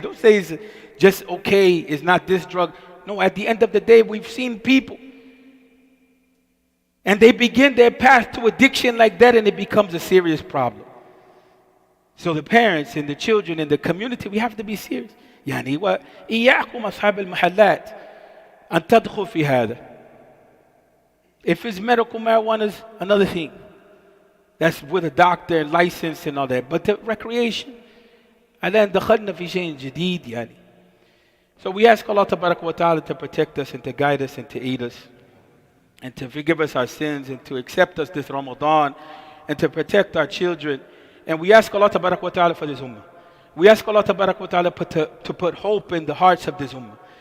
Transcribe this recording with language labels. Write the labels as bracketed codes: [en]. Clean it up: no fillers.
[en] Don't say it's just okay, it's not this drug. No, at the end of the day, we've seen people. And they begin their path to addiction like that, and it becomes a serious problem. So the parents and the children and the community, we have to be serious. [ar] يعني وإياكم أصحاب المحلات أن تدخل في هذا. [en] If it's medical marijuana, is another thing. That's with a doctor and license and all that. But the recreation, [ar] الآن دخلنا في شيء جديد يعني. [en] So we ask Allah Tabarak wa Ta'ala to protect us and to guide us and to aid us and to forgive us our sins and to accept us this Ramadan and to protect our children. And we ask Allah Tabarak wa Ta'ala for this ummah. We ask Allah Tabarak wa Ta'ala to put hope in the hearts of this ummah.